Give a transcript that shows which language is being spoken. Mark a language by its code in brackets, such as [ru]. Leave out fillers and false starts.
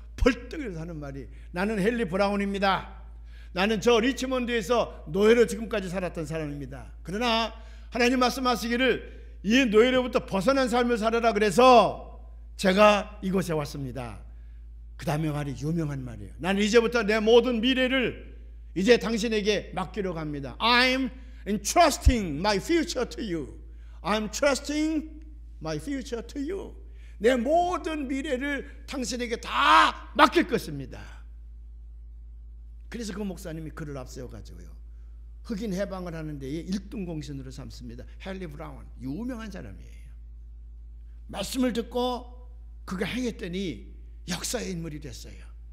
[ko] 벌떡 하는 말이 나는 헨리 브라운입니다. 나는 저 리치몬드에서 노예로 지금까지 살았던 사람입니다. 그러나 하나님 말씀하시기를 이 노예로부터 벗어난 삶을 살아라 그래서 제가 이곳에 왔습니다. 그 다음에 말이 유명한 말이에요. 나는 이제부터 내 모든 미래를 이제 당신에게 맡기려고 합니다. [en] I'm entrusting my future to you. I'm trusting my future to you. [ko] 내 모든 미래를 당신에게 다 맡길 것입니다. 그래서 그 목사님이 그를 앞세워가지고요, 흑인 해방을 하는 데에 1등 공신으로 삼습니다. 헨리 브라운, 유명한 사람이에요. 말씀을 듣고 그가 행했더니 역사의 인물이 됐어요.